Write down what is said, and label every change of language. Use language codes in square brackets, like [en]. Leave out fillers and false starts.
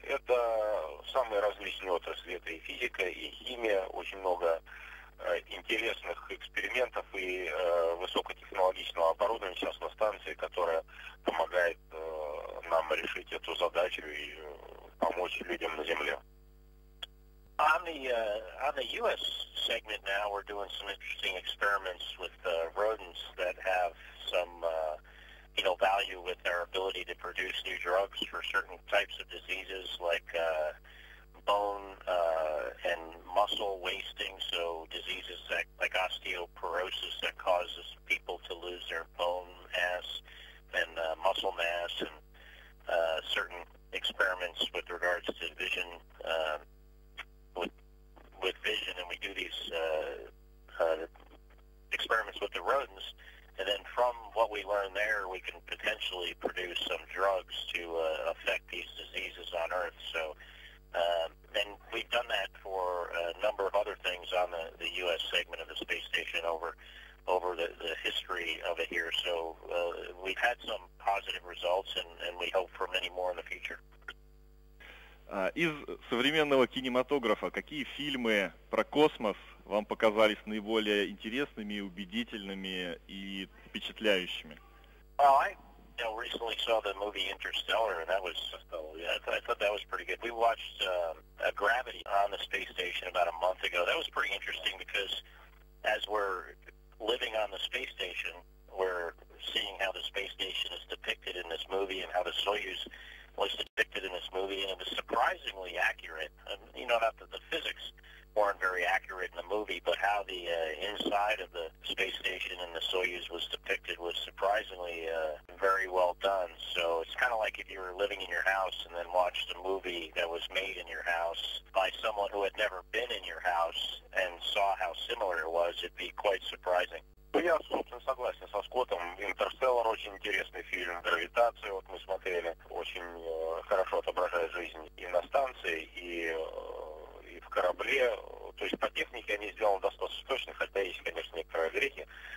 [ru] Это самые различные отрасли. Это и физика, и химия, очень много интересных экспериментов и высокотехнологичного оборудования сейчас на станции, которое помогает нам решить эту задачу и помочь людям на Земле. [en] On the U.S. segment now, we're doing some interesting experiments with rodents that have some, value with their ability to produce new drugs for certain types of diseases like bone and muscle wasting, so diseases like osteoporosis that causes people to lose their bone mass and muscle mass, and certain experiments with regards to vision. With vision, and we do these experiments with the rodents, and then from what we learn there, we can potentially produce some drugs to affect these diseases on Earth. So, and we've done that for a number of other things on the U.S. segment of the space station over the history of it here. So we've had some positive results, and we hope for many more in the future. [ru] Из современного кинематографа какие фильмы про космос вам показались наиболее интересными, убедительными и впечатляющими? [en] Well, I recently saw the movie Interstellar, and I thought that was pretty good. We watched Gravity on the space station about a month ago. That was pretty interesting because as we're living on the space station, we're seeing how the space station is depicted in this movie and how the Soyuz was depicted in this movie, and it was surprisingly accurate. Not that the physics weren't very accurate in the movie, but how the inside of the space station and the Soyuz was depicted was surprisingly very well done. So it's kind of like if you were living in your house and then watched a movie that was made in your house by someone who had never been in your house and saw how similar it was, it'd be quite surprising. [ru] Я, собственно, согласен со Скоттом. «Интерстеллар» очень интересный фильм. «Гравитацию» мы смотрели. Очень хорошо отображает жизнь и на станции, и в корабле. То есть по технике они сделаны достаточно точно, хотя есть, конечно, некоторые огрехи.